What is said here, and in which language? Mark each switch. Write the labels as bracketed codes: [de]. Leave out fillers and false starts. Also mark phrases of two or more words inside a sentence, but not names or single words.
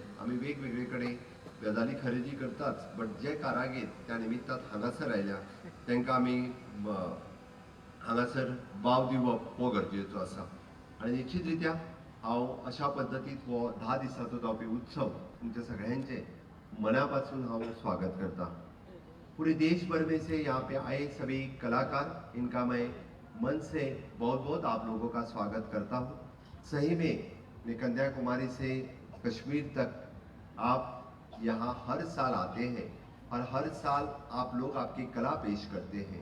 [kok] आमी वेगवेगळे कडेन गजाली खरेदी करताच, बट जे कारागीर त्या निमित्तान हांगासर आयल्या तांकां आमी हांगासर वाव दिवप हो गरजेचो आसा. आणि निश्चित रित्या हांव अशा पद्दतीत हो 10 दिसांचो जावपी उत्सव तुमच्या सगळ्यांचे मनापासून हांव स्वागत करता। [hi] पूरे देश भर में से यहाँ पे आए सभी कलाकार, इनका मैं मन से बहुत बहुत आप लोगों का स्वागत करता हूँ। सही में कन्याकुमारी से कश्मीर तक आप यहाँ हर साल आते हैं और हर साल आप लोग आपकी कला पेश करते हैं।